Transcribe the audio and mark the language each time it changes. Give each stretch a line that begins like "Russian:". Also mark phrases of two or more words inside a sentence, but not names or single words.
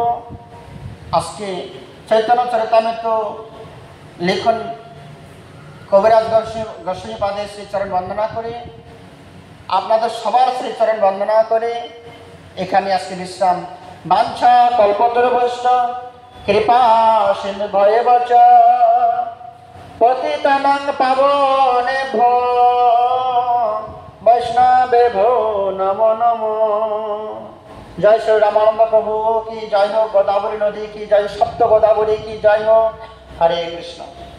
Bangla: আজকে চৈতন্য চরিতামৃত লেখন কবিরাজ গোস্বামী পাদের শ্রীচরণ বন্দনা করে, আপনাদের সবার শ্রীচরণ বন্দনা করে এখানে আজকে বিশ্রাম।
Sanskrit: বাঞ্ছা কল্পতরুভ্যশ্চ কৃপা সিন্ধু ভয়েবচ পতিতানাং পাবনেভ্যো বৈষ্ণবেভ্যো নমো নমো।
Bangla: জয় শ্রী রামানন্দ প্রভু কি জয় হোক, গোদাবরী নদী কি জয়, সপ্ত গোদাবরী কি জয় হোক। হরে কৃষ্ণ।